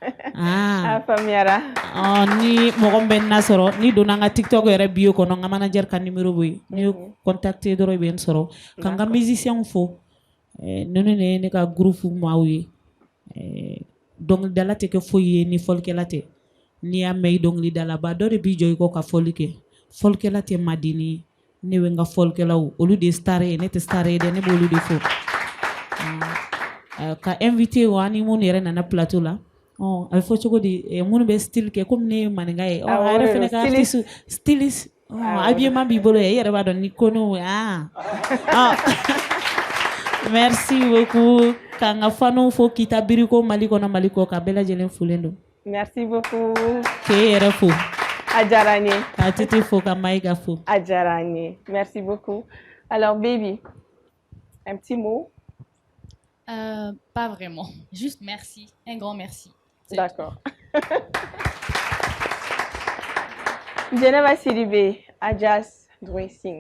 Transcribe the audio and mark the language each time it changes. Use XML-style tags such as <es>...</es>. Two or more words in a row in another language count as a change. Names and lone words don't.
<bm>ni mɔgɔ bɛ n na sɔrɔ ni donna n ka TikTok yɛrɛ bio kɔnɔ n ka manager ka numéro bɛ yen n'i ye contacter dɔrɔn i bɛ n sɔrɔ ka n ka musiciens fo ninnu de ye ne ka groupe maaw ye dɔnkilidala tɛ kɛ foyi ye ni fɔlikɛla tɛ n'i y'a mɛn i dɔnkilidala ba dɔ de b'i jɔ i kɔ ka fɔli kɛ fɔlikɛla tɛ madeni ye ne bɛ n ka fɔlikɛlaw olu de ye star ye ne tɛ star ye dɛ ne b'olu de fo ka invité wa ni minnu yɛrɛ nana plateau la a bɛ fɔ cogo di minnu bɛ style kɛ komi ne ye maninka ye a yɛrɛ fana ka</bm> <fr>artiste styliste habillement</fr> <bm>b'i bolo i yɛrɛ b'a dɔn ni ko n'o</bm> <fr>merci beaucoup</fr> <bm>ka n ka fanu fo Kita Biriko Mali kɔnɔ Mali kɔ ka bɛɛ lajɛlen folen don</bm> <fr>merci beaucoup</fr> <bm>k'e yɛrɛ fo a diyara n ye ka Titi fo ka Maïga fo a diyara n ye</bm> <fr>merci beaucoup alors baby un petit mot pas vraiment juste merci un grand merci. D'accord. Geneva Sidibé, Adjas Dressing.</fr>